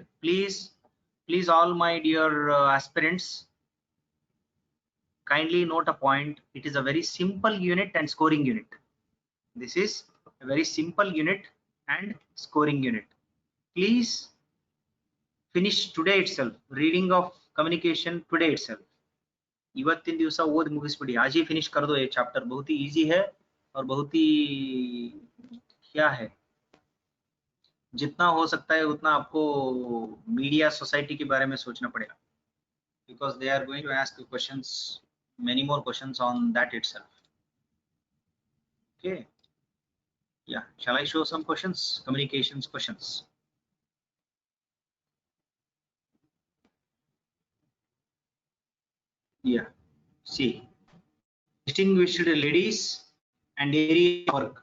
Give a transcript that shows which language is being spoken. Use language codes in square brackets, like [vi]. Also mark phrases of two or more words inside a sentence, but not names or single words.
[en] Please all my dear aspirants, kindly note a point. It is a very simple unit and scoring unit. This is a very simple unit and scoring unit. Please finish today itself. Reading of communication today itself. [kn] ಇವತ್ತಿನ ದಿವಸ ಓದಿ ಮುಗಿಸ್ಬಿಡಿ. [hi] आज ही फिनिश कर दो ये चैप्टर. बहुत ही इजी है और बहुत ही क्या है, जितना हो सकता है उतना आपको [en] media society [hi] के बारे में सोचना पड़ेगा, [en] because they are going to ask you questions, many more questions on that itself. Okay, yeah, shall I show some questions, communications questions? Yeah, see, distinguished ladies and area of work.